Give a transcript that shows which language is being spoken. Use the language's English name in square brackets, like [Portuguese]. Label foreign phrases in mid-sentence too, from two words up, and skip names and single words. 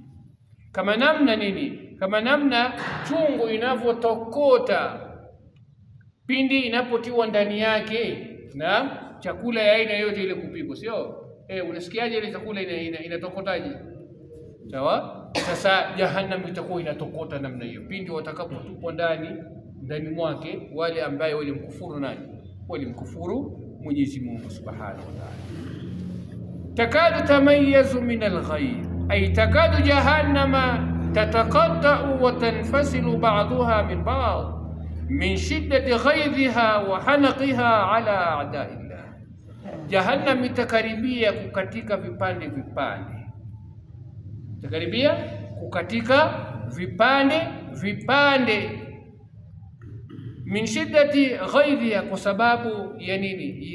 [Swahili] Kama namna nini, kama namna chungu inavyotokota pindi inapotiwa ndani yake na chakula ya aina yote ile kupikwa, sio? Unasikiaje ile chakula inatokotaje? Sawa? Sasa Jahannam itakuwa inatokota namna hiyo pindi watakapotupwa ndani mwake wale ambaye walimkufuru nani, walimkufuru Mwenyezi Mungu [Arabic] سبحانه وتعالى. تكاد تميز من الغيظ أي تكاد جهنم تتقطع وتنفصل بعضها من بعض من شدة غيظها وحنقها على أعداء الله. [Swahili] Jahannam itakaribia kukatika vipande vipande, itakaribia kukatika vipande vipande, [Arabic] من شدة غيظها, [Swahili] kwa sababu ya nini?